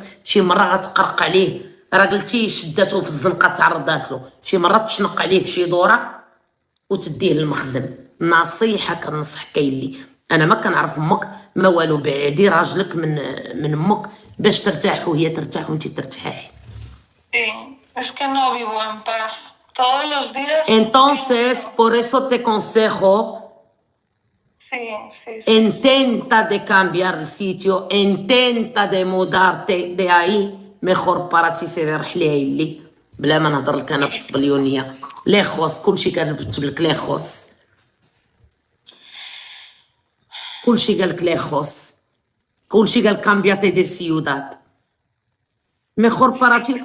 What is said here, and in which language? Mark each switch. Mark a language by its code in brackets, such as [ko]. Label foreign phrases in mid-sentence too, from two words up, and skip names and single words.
[ar] شي مره غتقرق عليه، راه قلتي شداتو في الزنقه تعرضات له، شي مره تشنق عليه في شي دوره وتديه للمخزن. نصيحه كنصح كاين لي، انا ما كنعرف امك ما والو، بعدي راجلك من امك باش ترتاح وهي ترتاح وانت ترتاحي. [es] Sí, es que no vivo en paz. Todos los días. Entonces por eso te consejo, Sí, sí, sí. intenta de cambiar el sitio, intenta de mudarte de ahí, mejor para ti [ar] سيري رحلي اللي بلا ما نهضر لك انا بالصبليونيه. ليخوس كلشي كتب لك ليخوس، كلشي قال لك ليخوس، كلشي قال [es] cámbiate de ciudad mejor para ti.